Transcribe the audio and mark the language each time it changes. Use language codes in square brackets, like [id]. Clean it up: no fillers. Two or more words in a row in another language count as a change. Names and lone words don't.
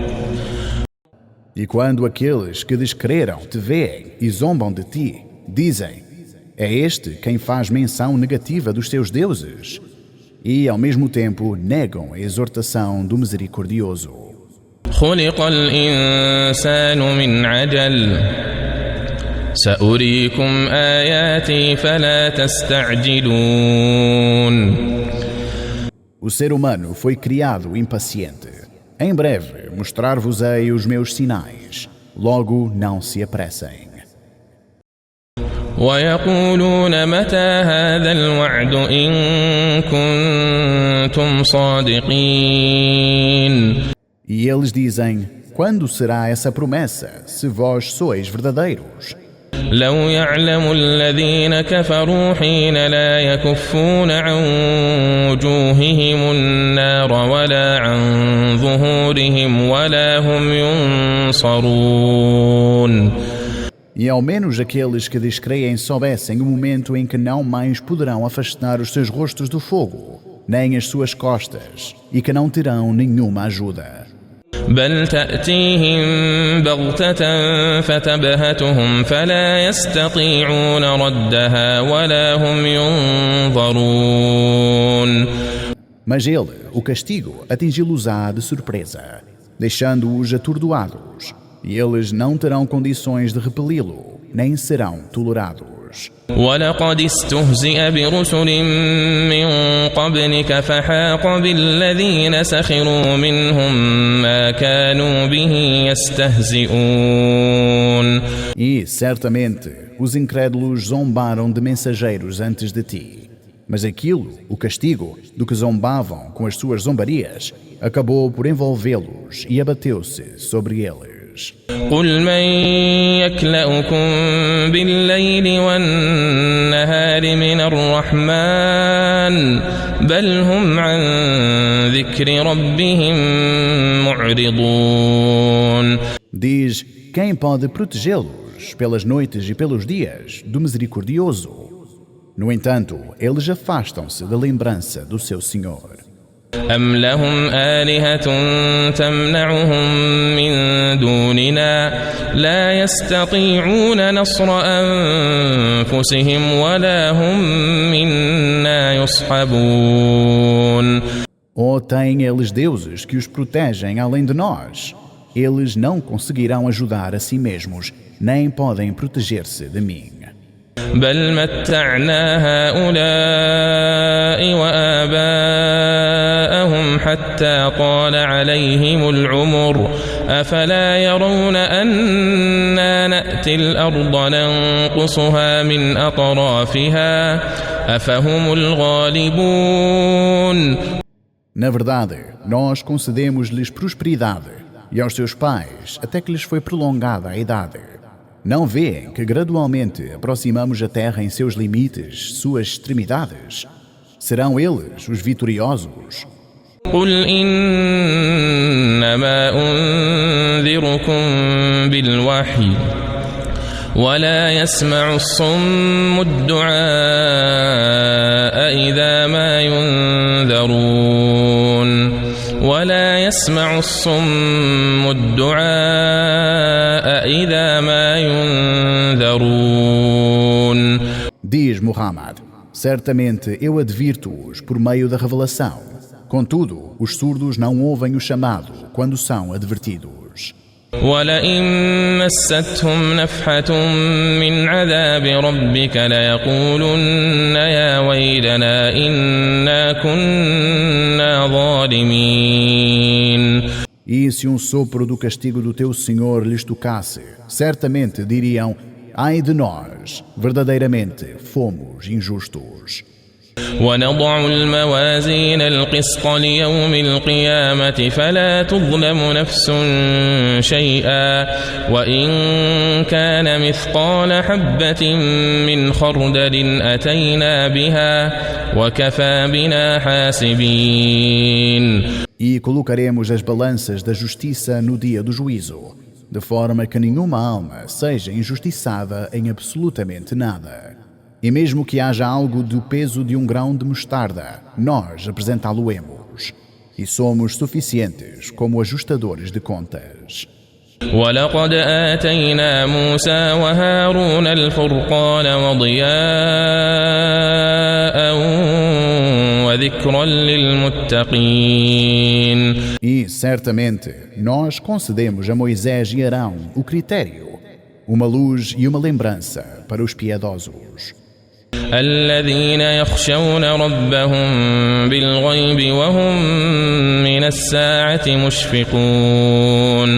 [pt] E quando aqueles que descreram te veem e zombam de ti, dizem, é este quem faz menção negativa dos teus deuses, e ao mesmo tempo negam a exortação do misericordioso. [ar] خلق الإنسان من عجل سأريكم آياتي فلا تستعجلون. [pt] O ser humano foi criado impaciente. Em breve mostrar-vos-ei os meus sinais. Logo não se apressem. [ar] ويقولون متى هذا الوعد إن كنتم صادقين. [pt] E eles dizem, quando será essa promessa, se vós sois verdadeiros? [ar] لو يعلم الذين كفروا حين لا يكفون عن وجوههم النار ولا عن ظهورهم ولا هم ينصرون. [pt] E ao menos aqueles que descreem soubessem o momento em que não mais poderão afastar os seus rostos do fogo, nem as suas costas, e que não terão nenhuma ajuda. [ar] بل تأتيهم بغتة فتبهتهم فلا يستطيعون ردها ولا هم ينظرون. [pt] Mas ele, o castigo, atingi-los-á de surpresa, deixando-os atordoados, e eles não terão condições de repeli-lo, nem serão tolerados. [ar] ولقد استهزئ برسل من قبلك فحاق بالذين سخروا منهم ما كانوا به يستهزئون. [pt] E, certamente, os incrédulos zombaram de mensageiros antes de ti, Mas aquilo, o castigo, do que zombavam com as suas zombarias, acabou por envolvê-los e abateu-se sobre eles. [ar] قل من يكلؤكم بالليل والنهار من الرحمن بل هم عن ذكر ربهم معرضون. [pt] Diz, quem pode protegê-los pelas noites e pelos dias do misericordioso? No entanto, eles afastam-se da lembrança do seu Senhor. [ar] أم لهم آلهة تمنعهم من دوننا لا يستطيعون نصر أنفسهم ولا هم منا يصحبون. [pt] Ou têm eles deuses que os protegem além de nós? Eles não conseguirão ajudar a si mesmos, nem podem proteger-se de mim. [ar] بل متعنا هؤلاء وآباءهم حتى طال عليهم العمر أفلا يرون أنا نأتي الأرض ننقصها من أطرافها أفهم الغالبون. [pt] Na verdade, nós concedemos-lhes prosperidade e aos seus pais até que lhes foi prolongada a idade. Não veem que gradualmente aproximamos a terra em seus limites, suas extremidades? Serão eles os vitoriosos? [ar] قل إنما أنذركم بالوحي ولا يسمع الصم الدعاء إذا ما ينذرون ولا يسمع الصم الدعاء إذا ما ينذرون. [pt] Diz Muhammad, certamente eu advirto-os por meio da revelação. Contudo, os surdos não ouvem o chamado quando são advertidos. [ar] ولئن مستهم نفحة من عذاب ربك ليقولن يا ويلنا إنا كنا ظالمين. [pt] E se sopro do castigo do teu Senhor lhes tocasse, certamente diriam, ai de nós, verdadeiramente fomos injustos. [ar] ونضع الموازين القسط ليوم القيامة فلا تظلم نفس شيئا وإن كان مثقال حبة من خردل أتينا بها وكفى بنا حاسبين. [pt] E colocaremos as balanças da justiça no dia do juízo, de forma que nenhuma alma seja injustiçada em absolutamente nada. E mesmo que haja algo do peso de um grão de mostarda, nós apresentá-lo-emos. E somos suficientes como ajustadores de contas. [ar] ولقد آتينا موسى وهارون الفرقان وضياء وذكرا للمتقين. [pt] E, certamente, nós concedemos a Moisés e Arão o critério, uma luz e uma lembrança para os piedosos. [ar] الذين يخشون ربهم بالغيب وهم من الساعة مشفقون.